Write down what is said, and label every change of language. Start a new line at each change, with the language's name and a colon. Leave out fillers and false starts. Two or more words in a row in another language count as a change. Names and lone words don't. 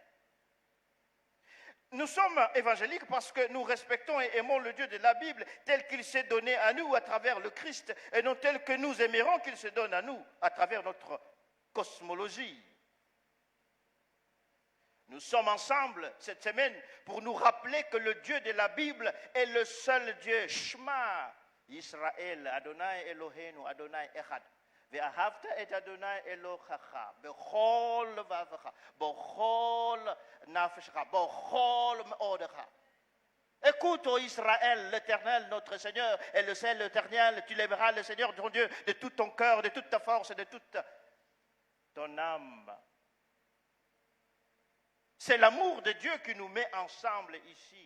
French: Nous sommes évangéliques parce que nous respectons et aimons le Dieu de la Bible tel qu'il s'est donné à nous à travers le Christ et non tel que nous aimerons qu'il se donne à nous à travers notre cosmologie. Nous sommes ensemble cette semaine pour nous rappeler que le Dieu de la Bible est le seul Dieu.
Hebrew: שמע ישראל אדוני אלוהינו אדוני אחד. ואהבת את אדוני אלוהיך בכל לבבך, בכל נפשך, בכל מאודך.
French: Écoute, ô Israël, l'Éternel, notre Seigneur, est le seul éternel. Tu l'aimeras, le Seigneur, ton Dieu, de tout ton cœur, de toute ta force, de toute ton âme. C'est l'amour de Dieu qui nous met ensemble ici.